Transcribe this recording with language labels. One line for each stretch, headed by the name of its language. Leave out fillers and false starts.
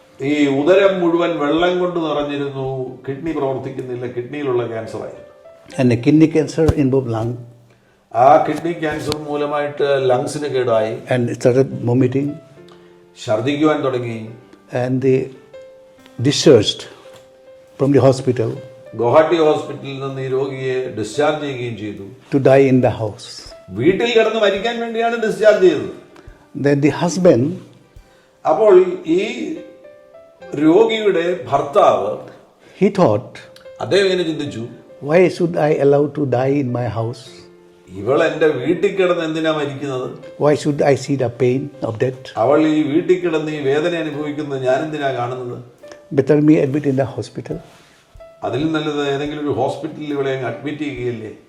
Malayalam: ഈ ഉദരം മുഴുവൻ വെള്ളം കൊണ്ട് നിറഞ്ഞിരുന്നു, കിഡ്നി പ്രവർത്തിക്കുന്നില്ല, കിഡ്നിയിലുള്ള ക്യാൻസർ ആയിരുന്നു.
English: And the kidney cancer involved lung.
Malayalam: ആ കിഡ്നി ക്യാൻസർ മൂലമായിട്ട് ലങ്സിന് കേടായി,
English: And it started vomiting.
Malayalam: ഛർദ്ദിക്കുവാൻ തുടങ്ങി.
English: And they discharged from the hospital
Malayalam: Guwahati ഹോസ്പിറ്റലിൽ നിന്ന് ഈ രോഗിയെ ഡിസ്ചാർജ് ചെയ്യുകയും ചെയ്തു.
English: to die in the house.
Malayalam: വീട്ടിൽ കിടന്ന് മരിക്കാൻ വേണ്ടിയാണ് ഡിസ്ചാർജ് ചെയ്തത്.
English: Then the husband,
Malayalam: അപ്പോൾ ഈ രോഗിയുടെ ഭർത്താവ്
English: he thought,
Malayalam: അദ്ദേഹം ഇങ്ങനെ ചിന്തിച്ചു,
English: why should I allow to die in my house?
Malayalam: ഇവൾ എൻ്റെ വീട്ടിൽ കിടന്ന് എന്തിനാ മരിക്കുന്നത്?
English: Why should I see the pain of death?
Malayalam: അവൾ ഈ വീട്ടിൽ കിടന്ന് ഈ വേദന അനുഭവിക്കുന്നത് ഞാൻ എന്തിനാ കാണുന്നത്?
English: Better me admit in the hospital.
Malayalam: അതിൽ നല്ലത് ഏതെങ്കിലും ഒരു ഹോസ്പിറ്റലിൽ ഇവളെ അഡ്മിറ്റ് ചെയ്യുകയല്ലേ.